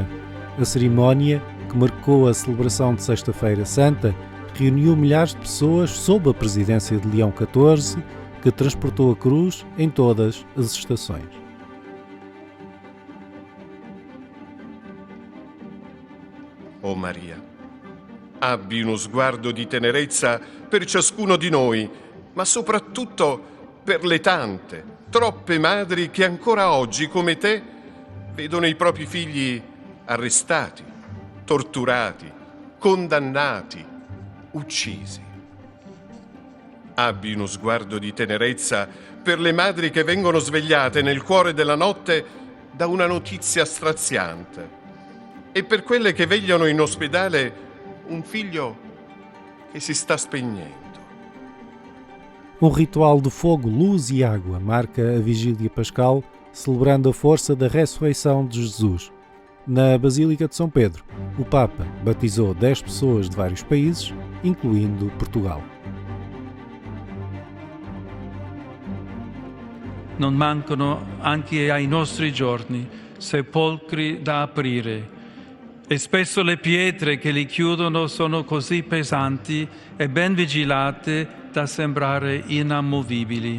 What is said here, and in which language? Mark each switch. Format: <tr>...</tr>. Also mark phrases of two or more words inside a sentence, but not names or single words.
<pt>A cerimónia, que marcou a celebração de Sexta-feira Santa, reuniu milhares de pessoas sob a presidência de Leão XIV, que transportou a cruz em todas as estações.</pt> <it>Oh Maria, abbi uno sguardo di tenerezza per ciascuno di noi, ma soprattutto per le tante, troppe madri che ancora oggi, come te, vedono i propri figli arrestati, torturati, condannati, uccisi. Abbi uno sguardo di tenerezza per le madri che vengono svegliate nel cuore della notte da una notizia straziante e per quelle che vegliano in ospedale un figlio che si sta spegnendo.</it> <pt>Um ritual de fogo, luz e água marca a Vigília Pascal, celebrando a força da ressurreição de Jesus. Na Basílica de São Pedro, o Papa batizou 10 pessoas de vários países, incluindo Portugal.</pt> <it>Non mancano anche ai nostri giorni sepolcri da aprire e spesso le pietre che li chiudono sono così pesanti e ben vigilate da sembrare inamovibili.</it>